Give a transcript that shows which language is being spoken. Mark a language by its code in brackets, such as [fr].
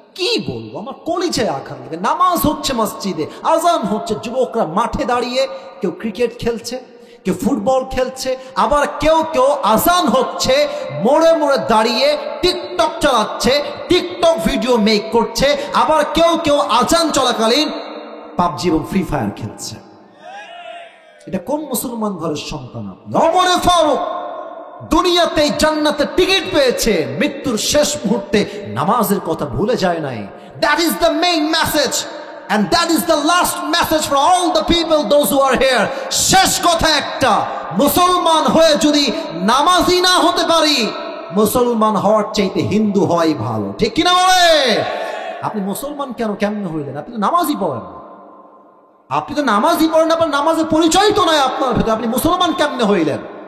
[bn] কি বলবো, আমার কলিজায় আঘাত লাগে। নামাজ হচ্ছে মসজিদে, আজান হচ্ছে, যুবকরা মাঠে দাঁড়িয়ে কেউ ক্রিকেট খেলছে, কেউ ফুটবল খেলছে, আবার কেউ কেউ আজান হচ্ছে মোড়ে মোড়ে দাঁড়িয়ে টিকটক চালাচ্ছে, টিকটক ভিডিও মেক করছে, আবার কেউ কেউ আজান চলাকালীন পাবজি এবং ফ্রি ফায়ার খেলছে। এটা কোন মুসলমান ঘরের সন্তান? ওমর ফারুক দুনিয়াতে জান্নাতের টিকিট পেয়েছে, মৃত্যুর শেষ মুহূর্তে নামাজের কথা ভুলে যায় নাই। [en] That is the main message and that is the last message for all the people those who are here. [bn] শেষ কথা একটা, মুসলমান হয়ে যদি নামাজি না হতে পারি, মুসলমান হওয়ার চাইতে হিন্দু হওয়াই ভালো। ঠিক কিনা বলে? আপনি মুসলমান কেমনে হইলেন? আপনি তো নামাজই পড়েন না, আপনি তো নামাজই পড়েন না, আপনার নামাজের পরিচয় তো নয় আপনার ভেতরে, আপনি মুসলমান কেমনে হইলেন?